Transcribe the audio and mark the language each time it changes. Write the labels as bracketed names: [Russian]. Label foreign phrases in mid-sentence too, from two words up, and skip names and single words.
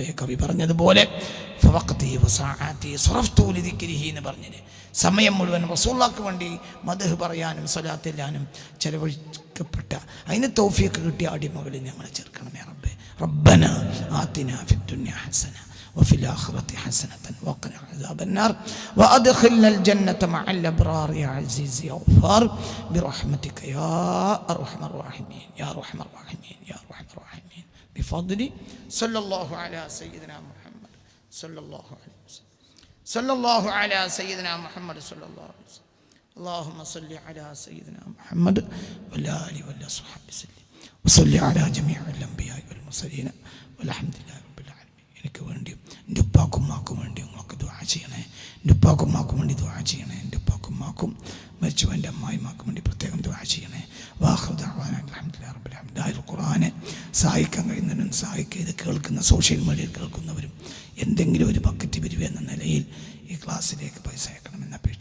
[Malayalam] കവി പറഞ്ഞതുപോലെ [Arabic] فوقتي وساعتي صرفت لذكره [Malayalam] എന്ന് പറഞ്ഞില്ലേ, സമയം മുഴുവൻ റസൂലുള്ളാഹിക്ക് വേണ്ടി മദ്ഹ് പറയാനും സ്വലാത്ത് ചെല്ലാനും ചെലവഴിക്കപ്പെട്ട അതിന് തൗഫീഖ് കിട്ടിയ അടിമകളിൽ ഞങ്ങളെ ചേർക്കണമേ റബ്ബേ. [Arabic] ربنا آتنا في الدنيا حسنة وفي الآخرة حسنة وقنا عذاب النار وأدخلنا الجنة مع الأبرار يا عزيز يا غفار برحمتك يا أرحم الراحمين يا أرحم الراحمين يا أرحم الراحمين بفضل صلى الله على سيدنا محمد صلى الله عليه وسلم. صلى الله على سيدنا محمد صلى الله عليه وسلم. اللهم صل على سيدنا محمد وعلى آله وصحبه وسلم وصل على جميع الأنبياء والمرسلين والحمد لله رب العالمين. [Malayalam] എനിക്ക് വേണ്ടിയും എൻ്റെ ഉപ്പാക്കും ഉമ്മാക്കും വേണ്ടി നിങ്ങൾക്ക് ദുആ ചെയ്യണേ. എൻ്റെ ഉപ്പാക്കും ഉമ്മാക്കും വേണ്ടി ദുആ ചെയ്യണേ. എൻ്റെ ഉപ്പാക്കും ഉമ്മാക്കും മരിച്ചു എൻ്റെ അമ്മായിമാക്കും വേണ്ടി പ്രത്യേകം ദുആ ചെയ്യണേ. [Arabic] وآخر دعوانا الحمد لله رب العالمين. [Malayalam] ദാഹിർ ഖുർആനെ സഹായിക്കാൻ കഴിയുന്നവരും സഹായിക്കുക. ഇത് കേൾക്കുന്ന സോഷ്യൽ മീഡിയയിൽ കേൾക്കുന്നവരും എന്തെങ്കിലും ഒരു ബക്കറ്റ് പിരിവ് എന്ന നിലയിൽ ഈ ക്ലാസ്സിലേക്ക് പൈസ അയക്കണമെന്ന് അപേക്ഷിക്കുന്നു.